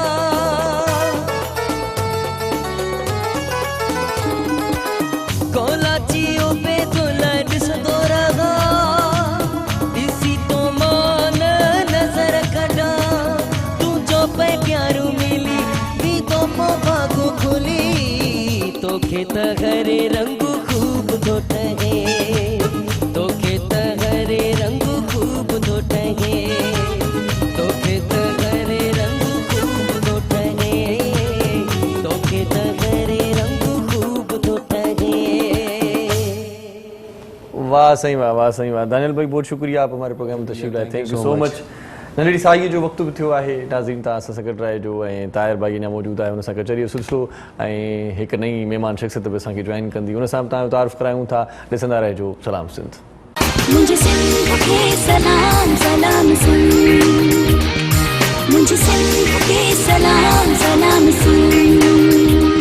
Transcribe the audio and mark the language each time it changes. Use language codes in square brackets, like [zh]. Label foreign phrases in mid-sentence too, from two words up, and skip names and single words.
[sd] कोलाचियो पे गुलाए ॾिसंदो रहा, ॾिसी तो मान नज़र कढा। तूं जो पे प्यारू मिली भी तो पोइ भागो खुली, तोखे त घरे रंग खूब थो ठहे, तोखे त घरे रंग खूब थो ठहे, तोखे त घरे रंग खूब थो ठहे, तोखे त घरे रंग खूब थो ठहे। [hi] वाह सही वाह, वाह सही वाह। दानियल भाई बहुत शुक्रिया, आप हमारे प्रोग्राम में तशरीफ़ लाए। [en] Thank you so much. [sd] नंढड़ी साईअ जो वक़्तु बि थियो आहे, नाज़रीन तव्हां असां सां गॾु रहिजो। ऐं ताहिर भाई अञा मौजूदु आहे, हुन सां गॾु चरियो सिलसिलो ऐं हिकु नई महिमान शख़्सियत बि असांखे जॉइन कंदी, हुन सां बि तव्हांजो तारीफ़ करायूं था। ॾिसंदा रहिजो सलाम सिंध। [hi] मुझे सिंध के सलाम सलाम सिंध, मुझे सिंध के सलाम सलाम सिंध।